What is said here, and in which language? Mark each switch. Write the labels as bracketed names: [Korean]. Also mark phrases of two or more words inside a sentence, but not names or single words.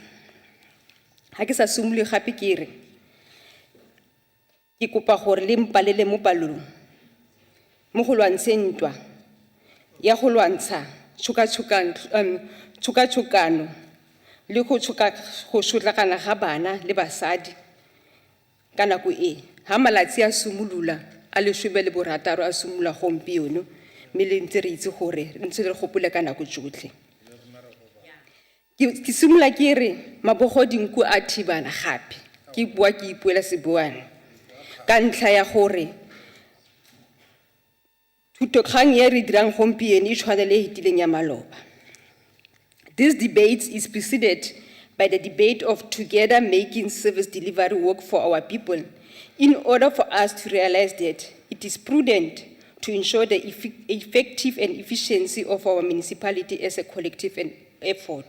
[Tswana] Ha ke sa simolole gape ke re ke kopa gore le mpalele mo palong mo go lwantsheng ntwa ya go lwantsha tshukatshukano le go sotlakana ga bana le basadi ka nako e ha malatsi a simolola a lesome le borataro a simolola gompieno mme le ntse re itse gore re ntse re gopole ka nako tsotlhe. Ke simolola ke re mabogodinku a thibana gape ke bua ke ipuela Seboane ka ntlha ya gore thutokgang ya re dirang gompieno e tshwana le e hitileng ya maloba. [English] This debate is preceded by the debate of together making service delivery work for our people in order for us to realize that it is prudent to ensure the effective and efficiency of our municipality as a collective effort.